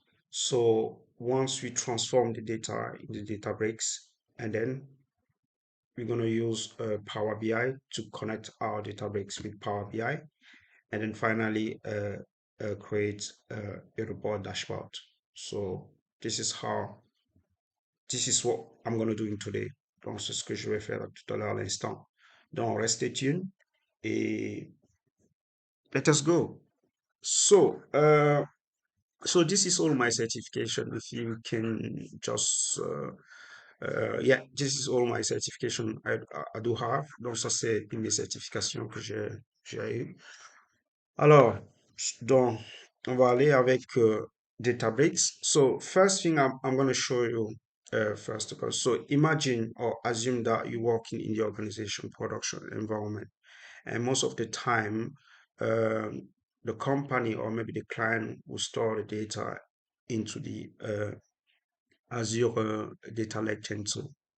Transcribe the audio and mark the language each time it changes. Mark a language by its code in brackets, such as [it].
[en] So once we transform the data in the Databricks, and then we're gonna use Power BI to connect our Databricks with Power BI, and then finally create a report dashboard. So this is how this is what I'm going to do today. [fr] Donc, c'est ce que je vais faire tout à l'heure à l'instant. Donc, restez [en] tuned et let us go. So, so this is all my certification. If you can just, yeah, this is all my certification I do have. [fr] Donc, ça, c'est une des certifications que j'ai eues. Alors, donc, on va aller avec Databricks. [en] So, first thing I'm going to show you first of all. So, imagine or assume that you're working in the organization production environment, and most of the time, the company or maybe the client will store the data into the Azure Data Lake Gen 2.